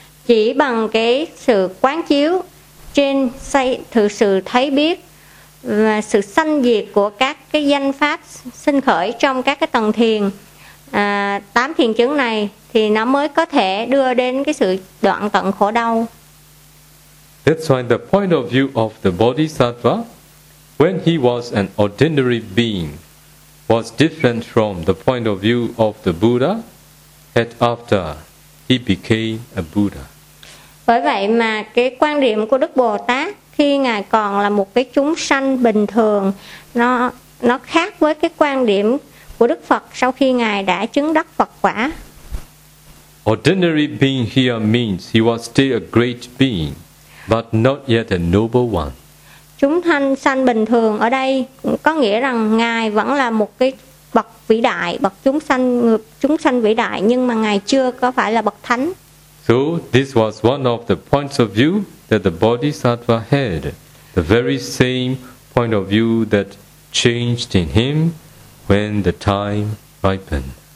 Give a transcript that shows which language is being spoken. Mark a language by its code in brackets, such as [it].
[vi] chỉ bằng cái sự quán chiếu trên thực sự thấy biết và sự sanh diệt của các cái danh pháp sinh khởi trong các cái tầng thiền, tám thiền chứng này, thì nó mới có thể đưa đến cái sự đoạn tận khổ đau. [en] That's why the point of view of the Bodhisattva when he was an ordinary being was different from the point of view of the Buddha that after he became a Buddha. [vi] Bởi vậy mà cái quan điểm của Đức Bồ Tát khi Ngài còn là một cái chúng sanh bình thường, nó khác với cái quan điểm của Đức Phật sau khi Ngài đã chứng đắc Phật quả. [en] Ordinary being here means he was still a great being, but not yet a noble one. [vi] Chúng sanh sanh bình thường ở đây có nghĩa rằng Ngài vẫn là một cái bậc vĩ đại, bậc chúng sanh vĩ đại, nhưng mà Ngài chưa có phải là bậc thánh. [en] So this was one of the points of view that the Bodhisattva had, the very same point of view that changed in him when the time ripened.